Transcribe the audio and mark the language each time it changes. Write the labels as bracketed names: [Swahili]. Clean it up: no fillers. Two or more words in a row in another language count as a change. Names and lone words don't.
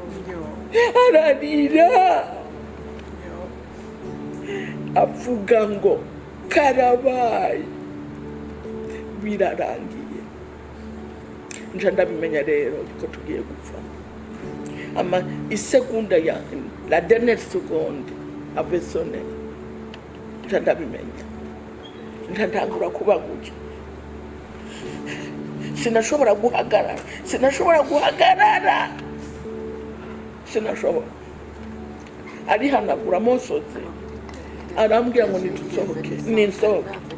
[Rundi] avuga ngo karabaye birarangiye nje ndabimenya rero ko tugiye gupfa ama isegonda ya [French] la dernière seconde avait sonné [Rundi] nje ndabimenya nje ndangura kuba gutya sinashobora guhagarara arihanagura amosozi arambwira ngo nisohoke